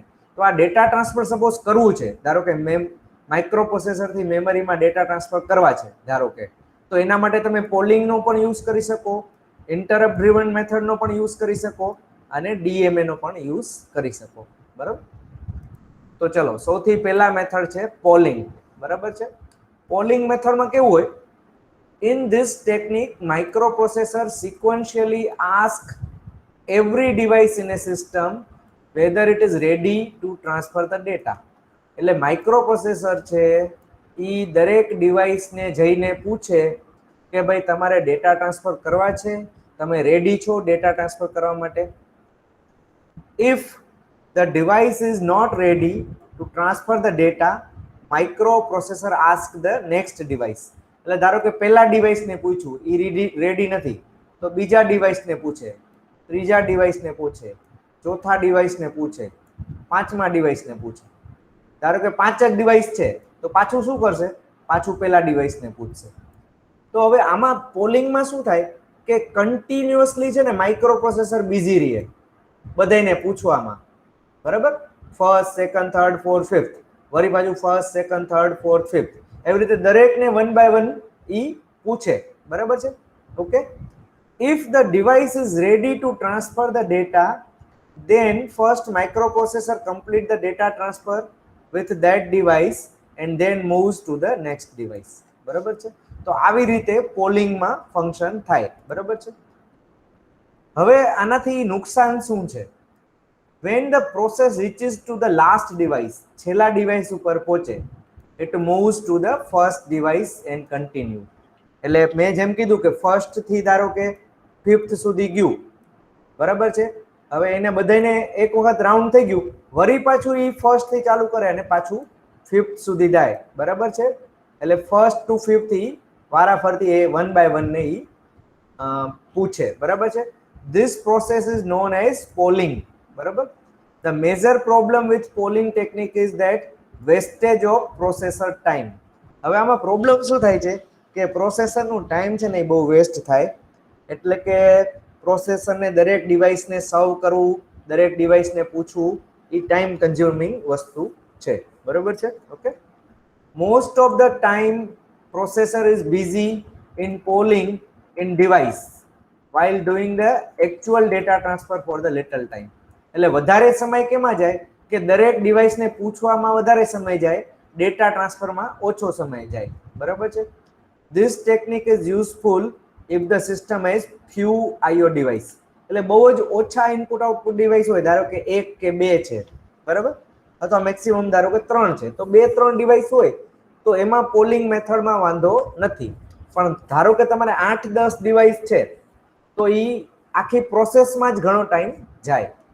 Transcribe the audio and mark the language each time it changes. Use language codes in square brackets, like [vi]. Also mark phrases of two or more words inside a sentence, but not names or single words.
[gu] તો આ [en] data transfer [gu] સપોઝ કરવું છે, ધારો કે માઇક્રોપ્રોસેસર થી મેમરીમાં [en] data transfer [gu] કરવા છે, ધારો કે, તો એના માટે તમે પોલિંગનો પણ યુઝ કરી શકો, [en] interrupt driven methodનો [gu] પણ યુઝ કરી શકો, અને ડીએમએ નો પણ યુઝ કરી શકો, બરાબર? તો ચલો, સૌથી પહેલા મેથડ છે પોલિંગ, બરાબર છે? પોલિંગ મેથડમાં કેવું હોય? [en] In this technique, microprocessor sequentially ask every device in a system whether it is ready to transfer the data. [gu] એટલે માઇક્રોપ્રોસેસર છે એ દરેક ડિવાઇસને જઈને પૂછે કે ભાઈ તમારે [en] data transfer [gu] કરવા છે, તમે રેડી છો [en] data transfer [gu] કરવા માટે? [en] If the device is not ready to transfer the data, Microprocessor ask the next device. [gu] એટલે ધારો કે પહેલા ડિવાઇસને પૂછ્યું, એ રેડી નથી, તો બીજા ડિવાઇસને પૂછે, ત્રીજા ડિવાઇસને પૂછે, ચોથા ડિવાઇસને પૂછે, પાંચમા ડિવાઇસને પૂછે. ધારો કે 5 જ ડિવાઇસ છે તો પાછું શું કરશે? પાછું પહેલા ડિવાઇસને પૂછશે. તો હવે આમાં પોલિંગમાં શું થાય કે કન્ટિન્યુઅસલી છે ને માઇક્રો પ્રોસેસર બિઝી રહે બધાને પૂછવામાં, બરાબર? [en] first, second, third, fourth, fifth, [gu] વળી પાછું [en] first, second, third, fourth, fifth, [gu] એવી રીતે દરેકને [en] one by one [gu] ઈ પૂછે, બરાબર છે? ઓકે. [en] If the device is ready to transfer the data, then first microprocessor complete the data transfer with that device and then moves to the next device. [gu] બરાબર છે? તો આવી રીતે પોલિંગમાં ફંક્શન થાય, બરાબર છે? હવે આનાથી નુકસાન શું છે? [en] When the process reaches to the last device, [gu] છેલ્લા ડિવાઇસ ઉપર પહોંચે, [en] it moves to the first device and continue. [gu] એટલે મેં જેમ કીધું કે ફર્સ્ટ થી ધારો કે ફિફ્થ સુધી ગયું, બરાબર છે? હવે એને બધાને એક વખત રાઉન્ડ થઈ ગયું, વળી પાછું ઈ ફર્સ્ટ થી ચાલુ કરે અને પાછું ફિફ્થ સુધી જાય, બરાબર છે? એટલે [en] first to fifth [gu] થી વારાફરતી એ [en] one by one [gu] ને ઈ પૂછે, બરાબર છે? [en] This process is known as polling, [gu] બરાબર? [en] The major problem with polling technique is that wastage of processor time. [gu] હવે આમાં પ્રોબ્લેમ શું થાય છે કે પ્રોસેસરનું ટાઈમ છે ને એ બહુ વેસ્ટ થાય. એટલે કે પ્રોસેસરને દરેક ડિવાઇસને સર્વ કરવું, દરેક ડિવાઇસને પૂછવું, એ [en] time consuming [gu] વસ્તુ છે, બરાબર છે? ઓકે. [en] Most of the time processor is busy in polling in device while doing the actual data transfer for the little time. [gu] એટલે વધારે સમય કેમાં જાય કે દરેક ડિવાઇસને પૂછવામાં વધારે સમય જાય, ડેટા ટ્રાન્સફરમાં ઓછો સમય જાય, બરાબર છે? [en] This technique is useful if the system has few IO device. [gu] એટલે બહુ જ ઓછા [en] input output device [gu] હોય, ધારો કે 1 કે 2 છે, બરાબર? અથવા મેક્સિમમ ધારો કે 3 છે, તો 2-3 ડિવાઇસ હોય તો એમાં પોલિંગ મેથડમાં વાંધો નથી. પણ ધારો કે તમારે 8-10 ડિવાઇસ છે તો ઈ આખી પ્રોસેસમાં જ ઘણો ટાઈમ જાય.